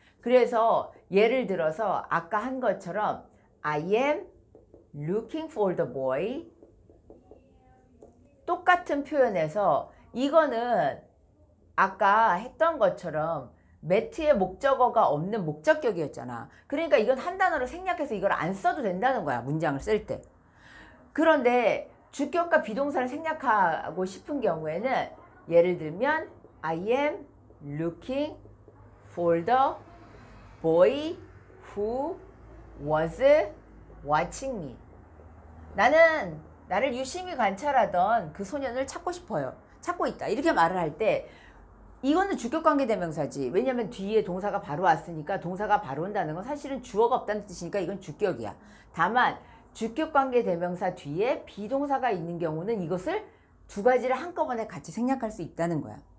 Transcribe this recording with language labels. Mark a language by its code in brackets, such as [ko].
[ko] 그래서 예를 들어서 아까 한 것처럼 [en] I am looking for the boy. [ko] 똑같은 표현에서 이거는 아까 했던 것처럼 매트의 목적어가 없는 목적격이었잖아. 그러니까 이건 한 단어를 생략해서 이걸 안 써도 된다는 거야, 문장을 쓸 때. 그런데 주격과 비동사를 생략하고 싶은 경우에는 예를 들면 [en] I am looking for the boy who was watching me. [ko] 나는 나를 유심히 관찰하던 그 소년을 찾고 싶어요. 찾고 있다. 이렇게 말을 할 때 이거는 주격관계대명사지. 왜냐면 뒤에 동사가 바로 왔으니까 동사가 바로 온다는 건 사실은 주어가 없다는 뜻이니까 이건 주격이야. 다만 주격관계대명사 뒤에 비동사가 있는 경우는 이것을 두 가지를 한꺼번에 같이 생략할 수 있다는 거야.